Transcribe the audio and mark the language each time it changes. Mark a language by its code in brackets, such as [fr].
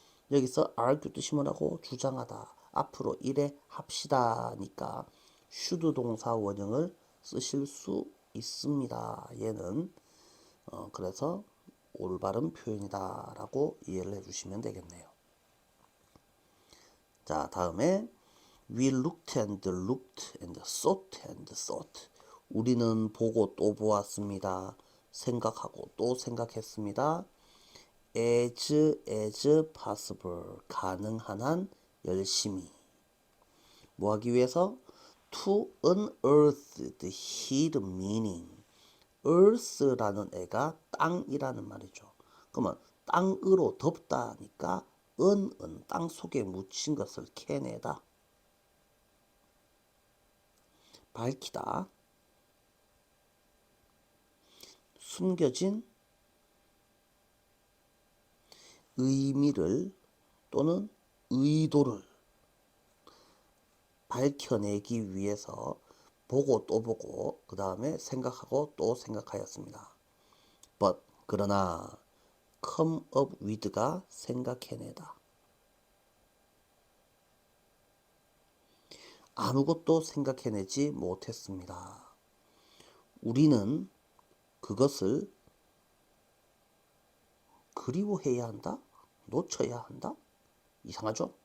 [ko] 여기서 argue 뜻이 뭐라고? 주장하다. 앞으로 이래 합시다니까 should 동사 원형을 쓰실 수 있습니다. 얘는 그래서 올바른 표현이다 라고 이해를 해주시면 되겠네요. [en] 자, 다음에 we looked and looked and thought and thought. [ko] 우리는 보고 또 보았습니다. 생각하고 또 생각했습니다. [en] as possible. [ko] 가능한 한 열심히. 뭐 하기 위해서? [en] to unearth the hidden meaning. [ko] earth라는 애가 땅이라는 말이죠. 그러면 땅으로 덮다니까 은은 땅 속에 묻힌 것을 캐내다. 밝히다. 숨겨진 의미를 또는 의도를 밝혀내기 위해서 보고 또 보고 그 다음에 생각하고 또 생각하였습니다. [en] But [ko] 그러나 [en] come up with [ko] 가 생각해내다. 아무것도 생각해내지 못했습니다. 우리는 그것을 그리워해야 한다? 놓쳐야 한다? 이상하죠?